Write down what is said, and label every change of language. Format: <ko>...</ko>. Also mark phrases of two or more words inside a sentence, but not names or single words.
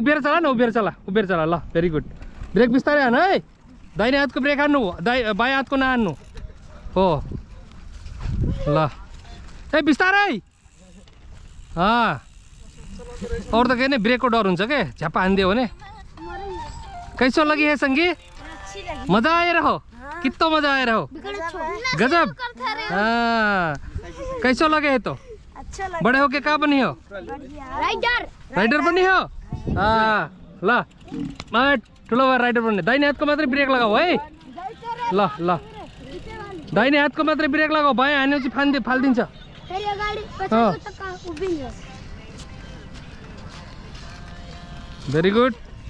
<ne>उभिएर चला न, उभिएर चला। ल</ne> <en>very good.</en> <ne>ब्रेक बिस्तारै हान्नु है, दाहिने हातको ब्रेक हान्नु, बायाँ हातको नहान्नु हो। ल ए बिस्तारै। अरू त केही नै ब्रेकको डर हुन्छ के, झ्याप्पा हानिदियो भने।</ne> <thl>कैसो लगी है संगी? मजा आएर हो, कितो मजा आएर हो, गजब। कैसो लगे है तो? बड़े हो के कहाँ बनी हो? राइडर बनी हो।</thl> <ne>ल ठुलो भएर राइडर बन्ने। दाहिने हातको मात्रै ब्रेक लगाऊ है। ल ल दाहिने हातको मात्रै ब्रेक लगाऊ, बायाँ हानेपछि फालिदिन्छ।</ne> <en>very good.</en>